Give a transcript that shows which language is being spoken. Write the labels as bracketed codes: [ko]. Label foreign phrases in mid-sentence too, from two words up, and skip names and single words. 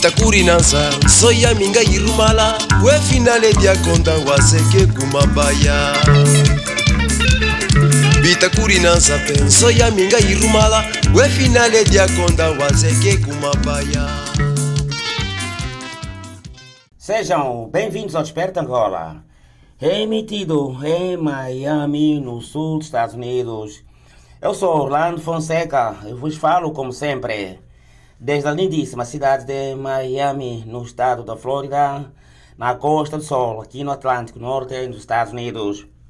[pt] kurinanza soya minga irumala we finale dia konda waseke kumabaya bita kurinanza pen soya minga irumala we finale dia konda waseke kumabaya. Sejam bem-vindos ao Desperta Angola, emitido em Miami, no sul dos Estados Unidos. Eu sou Orlando Fonseca e vos falo, como sempre, desde a lindíssima cidade de Miami, no estado da Flórida, na Costa do Sol, aqui no Atlântico Norte dos Estados Unidos.